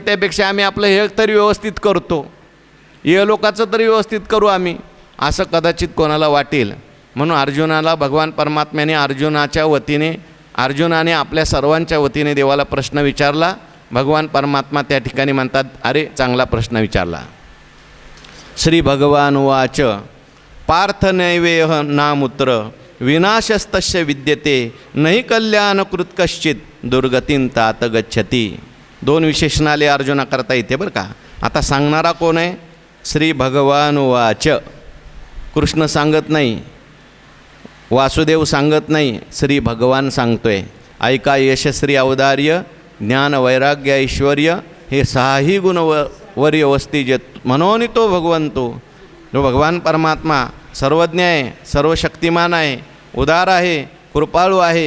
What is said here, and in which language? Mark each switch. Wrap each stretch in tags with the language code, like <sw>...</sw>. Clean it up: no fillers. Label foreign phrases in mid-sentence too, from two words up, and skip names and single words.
<mr>त्यापेक्षा आम्ही आपलं हे तरी व्यवस्थित करतो, हे लोकांचं तरी व्यवस्थित करू आम्ही, असं कदाचित कोणाला वाटेल. म्हणून अर्जुनाला भगवान परमात्म्याने अर्जुनाने आपल्या सर्वांच्या वतीने देवाला प्रश्न विचारला. भगवान परमात्मा त्या ठिकाणी म्हणतात, अरे चांगला प्रश्न विचारला.</mr> <sa>श्री भगवान उवाच पार्थ नैवेह नामुत्र विनाशस्तस्य विद्यते नहि कल्याणकृत कश्चित दुर्गतीं तात गच्छती.</sa> <mr>दोन विशेषण आले अर्जुना करता येते बरं का. आता सांगणारा कोण आहे?</mr> <sa>श्री भगवान उवाच.</sa> <mr>कृष्ण सांगत नाही, वासुदेव सांगत नाही, श्री भगवान सांगतोय. ऐका यशस्वी औदार्य, ज्ञान वैराग्य ऐश्वर्य हे सहाही गुण वर्य वस्ती जे म्हणून तो भगवंतो. जो भगवान परमात्मा सर्वज्ञ आहे, सर्वशक्तिमान आहे, उदार आहे, कृपाळू आहे.</mr>